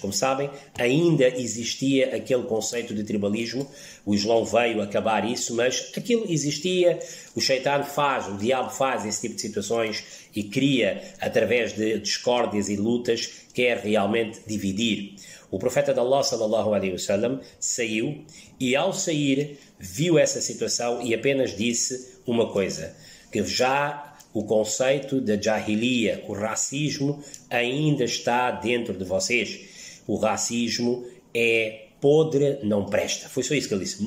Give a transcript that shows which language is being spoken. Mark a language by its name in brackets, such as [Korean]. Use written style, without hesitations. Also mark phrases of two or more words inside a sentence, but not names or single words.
[Portuguese] Como sabem, ainda existia aquele conceito de tribalismo, o Islão veio acabar isso, mas aquilo existia, o diabo faz esse tipo de situações e cria, através de discórdias e lutas, quer realmente dividir. O profeta de Allah, [Arabic] صلى الله عليه وسلم, [Portuguese] saiu e ao sair viu essa situação e apenas disse uma coisa, que já o conceito da Jahiliya, o racismo, ainda está dentro de vocês. O racismo é podre, não presta. Foi só isso que ele disse.